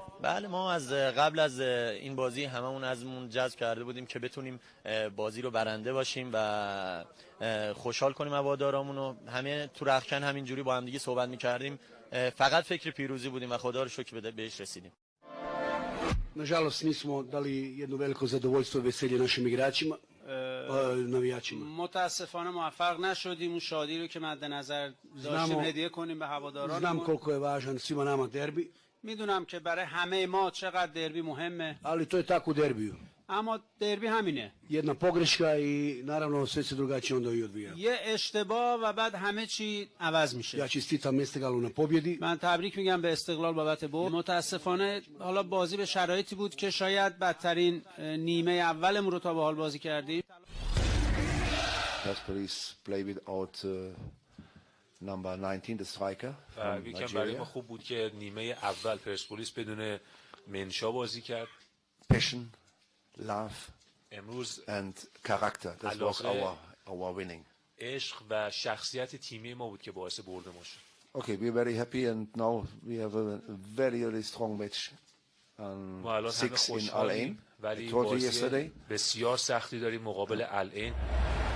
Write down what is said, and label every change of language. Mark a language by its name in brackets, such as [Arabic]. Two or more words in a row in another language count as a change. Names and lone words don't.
[Persian] بله، ما از قبل از این بازی هممون ازمون جذب کرده بودیم که بتونیم بازی رو برنده باشیم و خوشحال کنیم هوادارامون رو. همه تو رختکن همینجوری با هم دیگه صحبت می‌کردیم، فقط فکر پیروزی بودیم و خدا رو شکر بهش رسیدیم. [Croatian] Nažalost nismo dali jedno veliko zadovoljstvo i veselje našim igračima, navijačima. [Persian] متاسفانه موفق نشدیم اون شادی رو که مد نظر داشتیم هدیه کنیم به هواداران. [Croatian] Znam koliko je važan svima nama derbi. [Persian] میدونم که برای همه ما چقدر دربی مهمه. [Croatian] Ali to je tako u derbiju. [Persian] اما دربی همینه. [Croatian] Jedna pogreška i naravno sve se drugačije onda i odvija. [Persian] یه اشتباه و بعد همه چی عوض میشه. [Croatian] Ja čestitam Esteglalu na pobjedi. [Persian] من تبریک میگم به استقلال بابت برد. متاسفانه حالا بازی به شرایطی بود که شاید بدترین نیمه اولمون رو تا به حال بازی کردیم. [English] Persepolis play without number 19 the striker. [Persian] یکم برای ما خوب بود که نیمه اول پرسپولیس بدون منشا بازی کرد. [English] Passion, love [Persian] امروز [English] and character. That was our our winning. [Persian] عشق و شخصیت تیمی ما بود که باعث برد ما شد. [English] Okay, we're very happy and now we have a very, very strong match [Persian] ما الان همه [English] on 6 in Al [Persian] خوشحالیم [English] Ain. [Persian] ولی [English] I told you [Persian] بازی [English] yesterday. [Persian] بسیار سختی داریم مقابل العین.